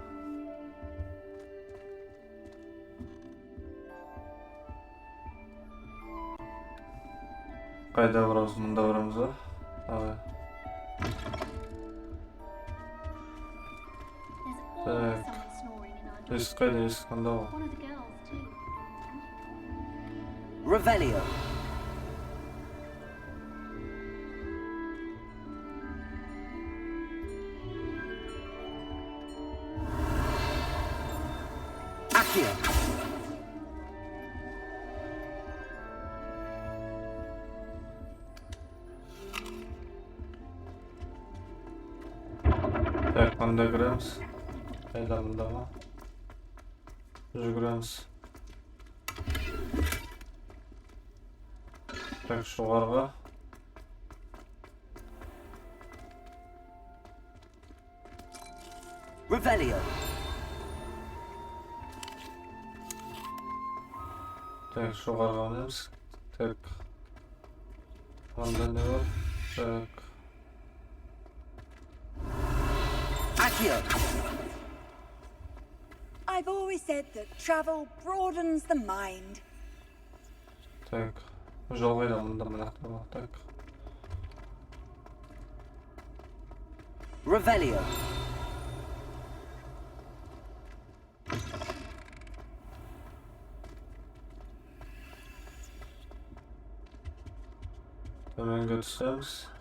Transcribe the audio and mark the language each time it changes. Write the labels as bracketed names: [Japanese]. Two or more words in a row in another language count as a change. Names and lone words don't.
[Kazakh] Қайда барамыз? Мұнда барамыз ба? Так. Есік қайда? Есік қанда ғой? Revelio. Accio. Так, қанда кіреміз? Қайда мұнда ма? Жүгіреміз. Так, жоғарыға. Revelio. Так, жоғарыға мінеміз. Так. Анда не бар? Так. Accio. [English] I've always said that travel broadens the mind. [Kazakh] Так. Жол қайда? Мұнда мынақта бар. Так. Revelio. Төменге түсеміз.